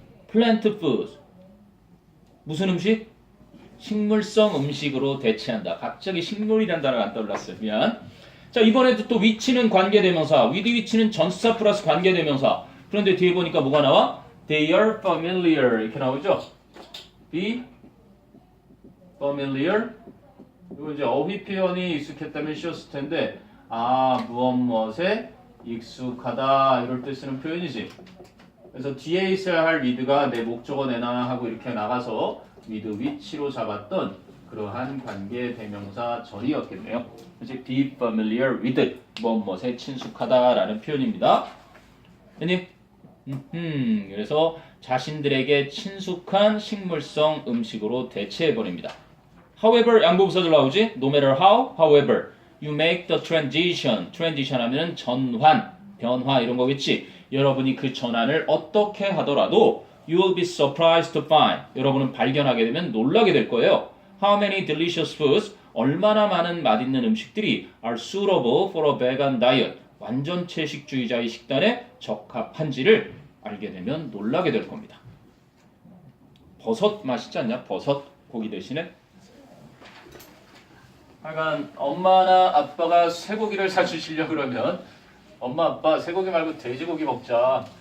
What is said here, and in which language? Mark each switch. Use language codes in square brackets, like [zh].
[en] plant foods [ko] 무슨 음식? 식물성 음식으로 대체한다. 갑자기 식물이라는 단어가 안 떠올랐어요. 미안. 자 이번에도 또 위치는 관계대명사 with 위치는 전치사 플러스 관계대명사 그런데 뒤에 보니까 뭐가 나와? [en] They are familiar [ko] 이렇게 나오죠? be familiar 이거 이제 어휘 표현이 익숙했다면 쉬웠을 텐데 무엇에 익숙하다 이럴 때 쓰는 표현이지. 그래서 뒤에 있어야 할 with가 내 목적어 내놔 하고 이렇게 나가서 with which로 잡았던 그러한 관계 대명사 절이었겠네요. 그래서 [en] be familiar with [ko] 무엇에 친숙하다라는 표현입니다. 됐니? 그래서 자신들에게 친숙한 식물성 음식으로 대체해버립니다. However 양보부사절 나오지? [en] No matter how, however you make the transition. [ko] transition 하면 전환, 변화 이런 거겠지. 여러분이 그 전환을 어떻게 하더라도 [en] you will be surprised to find. [ko] 여러분은 발견하게 되면 놀라게 될 거예요. [en] How many delicious foods? [ko] 얼마나 많은 맛있는 음식들이 [en] are suitable for a vegan diet? [ko] 완전 채식주의자의 식단에 적합한지를 알게 되면 놀라게 될 겁니다. 버섯 맛있지 않냐? 버섯 고기 대신에. 하여간 엄마나 아빠가 쇠고기를 사주시려 그러면 엄마 아빠 쇠고기 말고 돼지고기 먹자.